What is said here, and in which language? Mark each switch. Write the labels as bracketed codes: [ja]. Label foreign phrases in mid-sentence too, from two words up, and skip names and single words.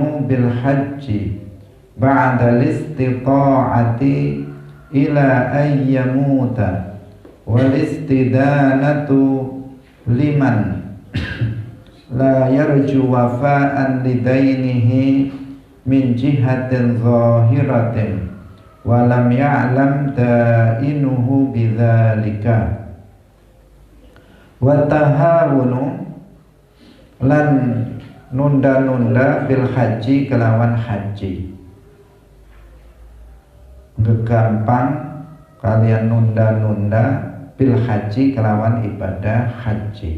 [ar] بالحج بعد الاستطاعة إلى أن يموت، والاستدانة لمن لا يرجو وفاء لدينه من جهة ظاهرة ولم يعلم دائنه بذلك. [jv] Watahawunu lan nunda-nunda bil haji kelawan haji, gegampang kalian nunda-nunda bil haji kelawan ibadah haji.